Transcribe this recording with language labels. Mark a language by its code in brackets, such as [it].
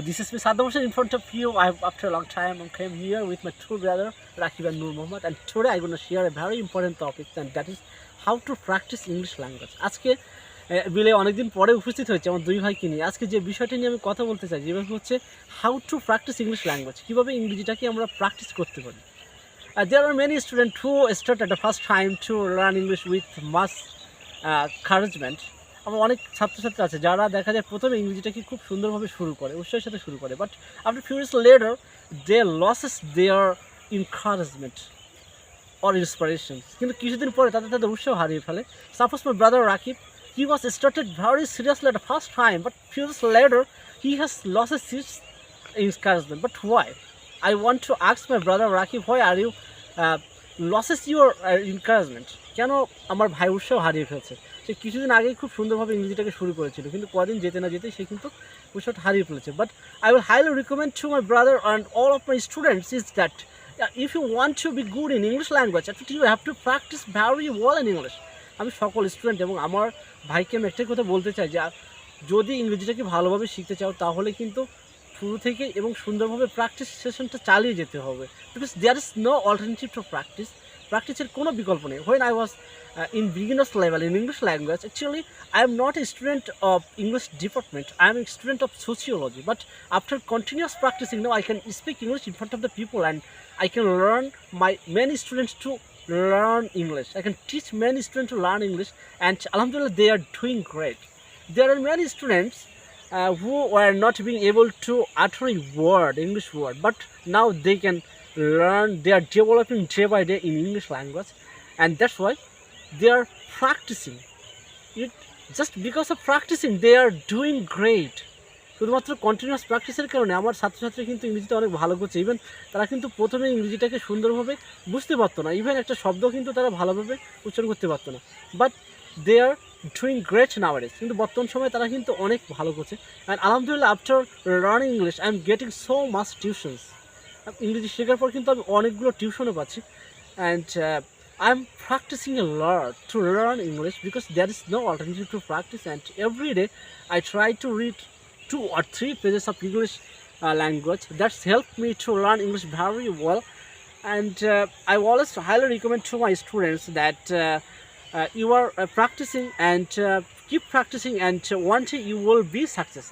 [en] This is me Saddam Hussain in front of you. After a long time I came here with my two brother Rakib and Nur Mohammed, and today I'm going to share a very important topic, and that is how to practice English language. [bn] আজকে বিলে অনেকদিন পরে উপস্থিত হয়েছে আমার দুই ভাইকে নিয়ে। আজকে যে বিষয়টা নিয়ে আমি কথা বলতে চাই যেটা হচ্ছে how to practice English language, কীভাবে ইংরেজিটাকে আমরা প্র্যাকটিস করতে পারি। [en] There are many students who start at the first time to learn English with much encouragement. [bn] আমার অনেক ছাত্রছাত্রী আছে যারা দেখা যায় প্রথমে ইংরেজিটাকে খুব সুন্দরভাবে শুরু করে, উৎসাহের সাথে শুরু করে, [en] But after few years later they losses their encouragement or inspirations. [bn] কিন্তু কিছুদিন পরে তাদের উৎসাহ হারিয়ে ফেলে। [en] Suppose my brother Rakib, he was started very seriously at the first time, but few years later he has lost his encouragement. But why? I want to ask my brother Rakib, why are you losses your encouragement? [bn] কেন আমার ভাই উৎসাহ হারিয়ে ফেলছে? সে কিছুদিন আগেই খুব সুন্দরভাবে ইংরেজিটাকে শুরু করেছিল, কিন্তু কদিন যেতে না যেতে সে কিন্তু উৎসাহটা হারিয়ে ফেলেছে। [en] But I will highly recommend to my brother and all of my students is that if you want to be good in English language you have to practice very well in English. [bn] আমি সকল student এবং আমার ভাইকে আমি একটাই কথা বলতে চাই যে যদি ইংরেজিটাকে ভালোভাবে শিখতে চাও তাহলে কিন্তু শুরু থেকে এবং সুন্দরভাবে প্র্যাকটিস সেশনটা চালিয়ে যেতে হবে, [en] Because there is no alternative to practice. [bn] প্র্যাকটিসের কোনো বিকল্প নেই। [en] When I was in beginner's level in English language, actually I am not a student of English department, I am a student of sociology, but after continuous practicing now I can speak English in front of the people, and I can learn my many students to learn English. I can teach many students to learn English, and alhamdulillah they are doing great. There are many students who were not being able to utter a word, English word, but now they can learn. They are developing day by day in English language, and that's why they are practicing it. Just because of practicing they are doing great. [bn] শুধুমাত্র continuous প্র্যাকটিসের কারণে আমার ছাত্রছাত্রী কিন্তু ইংরেজিটা অনেক ভালো করছে। ইভেন তারা কিন্তু প্রথমে ইংরেজিটাকে সুন্দরভাবে বুঝতে পারতো না, ইভেন একটা শব্দ কিন্তু তারা ভালোভাবে উচ্চারণ করতে পারতো না, [en] But they are doing great nowadays. [bn] কিন্তু বর্তমান সময়ে তারা কিন্তু অনেক ভালো করছে। [en] And আলহামদুলিল্লাহ after learning English I am getting so much tuitions. [bn] ইংরেজি শেখার পর কিন্তু আমি অনেকগুলো টিউশনও পাচ্ছি, [en] And I'm practicing a lot to learn English because there is no alternative to practice, and every day I try to read 2 or 3 pages of English language. That's helped me to learn English very well, and I always highly recommend to my students that you are practicing and keep practicing, and one day you will be success.